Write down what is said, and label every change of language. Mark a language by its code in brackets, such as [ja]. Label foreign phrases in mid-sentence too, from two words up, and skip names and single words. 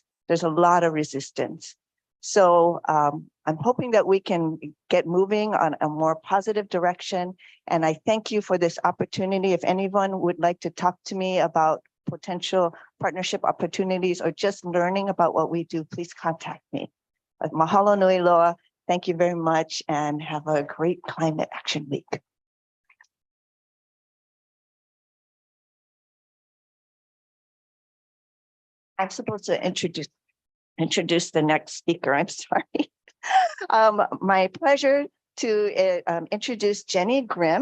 [en] There's a lot of resistance. So I'm hoping that we can get moving on a more positive direction. And I thank you for this opportunity. If anyone would like to talk to me about potential partnership opportunities or just learning about what we do, please contact me. [haw] Mahalo nui loa. [en] Thank you very much and have a great Climate Action Week. I'm supposed to introduce the next speaker. I'm sorry. My pleasure to introduce Jenny Grimm.